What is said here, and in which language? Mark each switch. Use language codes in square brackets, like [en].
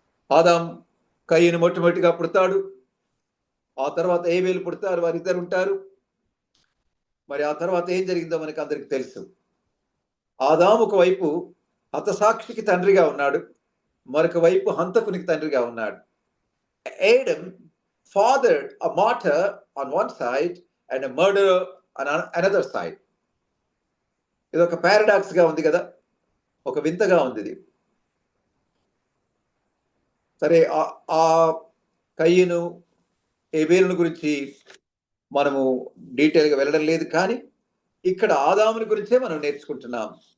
[te] ఆదాం కయ్యను మొట్టమొదటిగా పుడతాడు, ఆ తర్వాత ఏబేలు పుడతారు, వారిద్దరు ఉంటారు. మరి ఆ తర్వాత ఏం జరిగిందో మనకు అందరికి తెలుసు. ఆదాము ఒకవైపు హతసాక్షికి తండ్రిగా ఉన్నాడు, మరొక వైపు హంతకునికి తండ్రిగా ఉన్నాడు. [en] Adam fathered a martyr on one side and a murderer on another side. [te] ఇది ఒక పారాడాక్స్ గా ఉంది కదా, ఒక వింతగా ఉంది ఇది. సరే, ఆ కయ్యను హేబేలును గురించి మనము డీటెయిల్గా వెళ్ళడం లేదు, కానీ ఇక్కడ ఆదాముని గురించే మనం నేర్చుకుంటున్నాం.